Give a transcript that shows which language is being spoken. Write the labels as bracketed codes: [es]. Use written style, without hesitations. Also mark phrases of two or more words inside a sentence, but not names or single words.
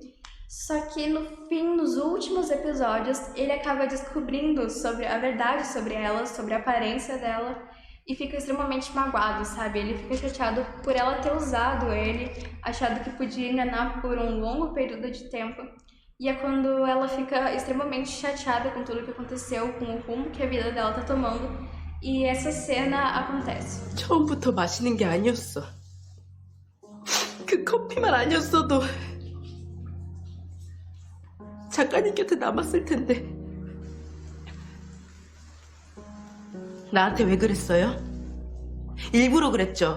[pt] Só que no fim, nos últimos episódios, ele acaba descobrindo sobre a verdade sobre ela, sobre a aparência dela, e fica extremamente magoado, sabe? Ele fica chateado por ela ter usado ele, achado que podia enganar por um longo período de tempo. E é quando ela fica extremamente chateada com tudo que aconteceu, com o rumo que a vida dela tá tomando, e essa cena acontece. [ko] 처음부터 마시는 게 아니었어. 그 커피만 아니었어도 작가님 곁에 남았을 텐데. 나한테 왜 그랬어요? 일부러 그랬죠.